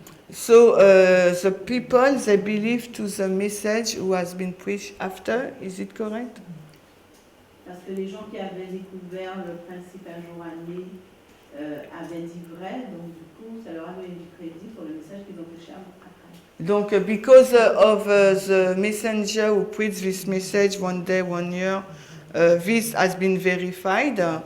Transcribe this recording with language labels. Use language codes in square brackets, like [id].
[en] So the people, they believe to the message who has been preached after. Is it correct? [fr] Parce que les gens qui avaient découvert le principe un jour année avaient dit vrai, donc du coup, ça leur a donné du crédit pour le message qu'ils ont prêché après. [en] Donc, because of the messenger who preached this message 1 day, 1 year, this has been verified.